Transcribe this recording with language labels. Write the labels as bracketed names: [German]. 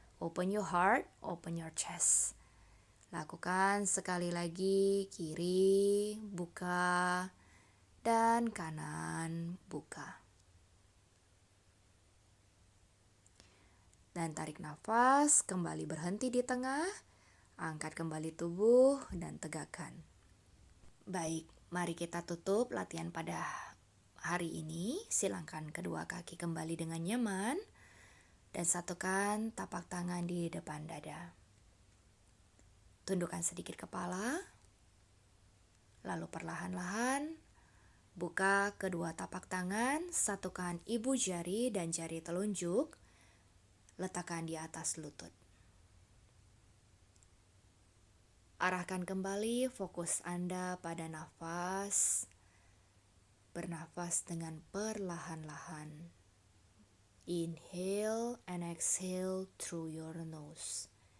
[English] Open your heart, open your chest. [Indonesian] Lakukan sekali lagi, kiri, buka, dan kanan, buka. Dan tarik nafas, kembali berhenti di tengah, angkat kembali tubuh, dan tegakkan. Baik, mari kita tutup latihan pada hari ini. Silakan kedua kaki kembali dengan nyaman, dan satukan tapak tangan di depan dada. Tundukkan sedikit kepala, lalu perlahan-lahan buka kedua tapak tangan, satukan ibu jari dan jari telunjuk, letakkan di atas lutut. Arahkan kembali fokus Anda pada nafas. Bernafas dengan perlahan-lahan. [English] Inhale and exhale through your nose.